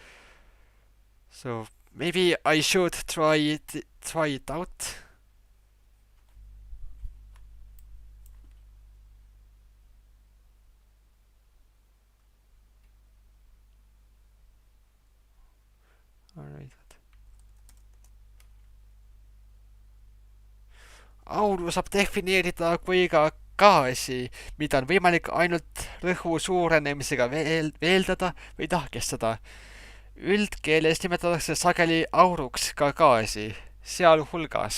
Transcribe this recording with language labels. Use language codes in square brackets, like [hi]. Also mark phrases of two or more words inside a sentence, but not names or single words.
[en] So maybe I should try it out. Alright. [et] Auru saab defineerida kui ka gaasi, mida on võimalik ainult rõhu suurenemisega veeldada või tahkestada. Üldkeeles nimetatakse sageli auruks ka gaasi, sealhulgas.